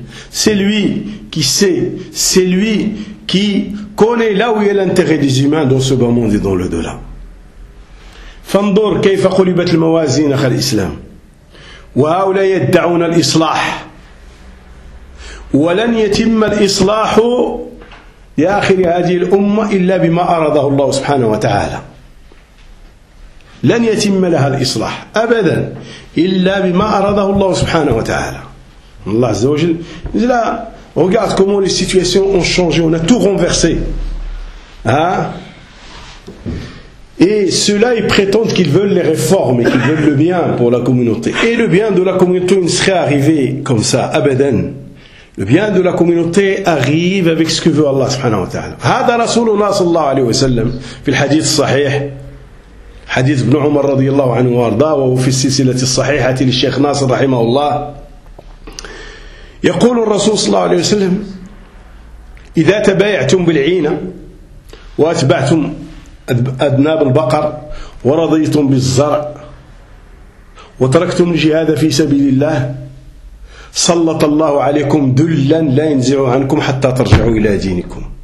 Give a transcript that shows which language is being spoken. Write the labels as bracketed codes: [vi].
[fr] C'est lui qui sait, c'est lui qui connaît là où est l'intérêt des humains dans ce bas monde et dans l'au-delà. [ar] فانظر كيف قلبت الموازين اخ الاسلام وهؤلاء يدعون الاصلاح ولن يتم الاصلاح لاخر هذه الامه الا بما اراده الله سبحانه وتعالى لن يتم لها الاصلاح ابدا الا بما اراده الله سبحانه وتعالى الله عز وجل لا [fr] regarde comment les situations ont changé, on a tout renversé. Et ceux-là, ils prétendent qu'ils veulent les réformes et qu'ils veulent le bien pour la communauté. Et le bien de la communauté ne serait arrivé comme ça, abadan. Le bien de la communauté arrive avec ce que veut Allah subhanahu wa ta'ala. [ar] هذا رسول الله صلى الله عليه وسلم في الحديث الصحيح حديث ابن عمر رضي الله عنه وارضاه وهو في السلسلة الصحيحة للشيخ ناصر رحمه الله يقول الرسول صلى الله عليه وسلم إذا تبايعتم بالعينة وأتبعتم أذناب البقر ورضيتم بالزرع وتركتم الجهاد في سبيل الله سلط الله عليكم ذلا لا ينزع عنكم حتى ترجعوا إلى دينكم.